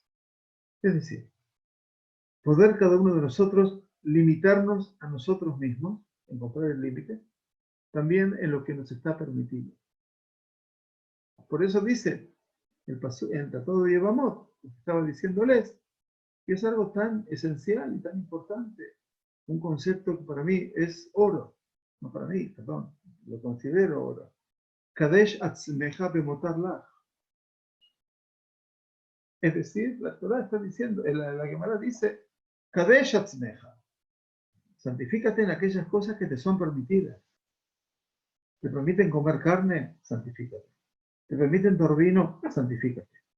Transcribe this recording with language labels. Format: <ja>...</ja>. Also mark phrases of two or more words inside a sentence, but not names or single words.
<es>Es decir, poder cada uno de nosotros limitarnos a nosotros mismos, encontrar el límite, también en lo que nos está permitido. Por eso dice en el Tratado de Yevamot, que estaba diciéndoles, que es algo tan esencial y tan importante, un concepto que para mí es oro, no para mí, perdón, lo considero oro.</es> <he>קדש עצמך במותר לך.</he> <es>Es decir, la Torah está diciendo, la Gemara dice,</es> <he>קדש עצמך.</he> <es>Santifícate en aquellas cosas que te son permitidas. ¿Te permiten comer carne? Santifícate. ¿Te permiten tomar vino? Santifícate.</es>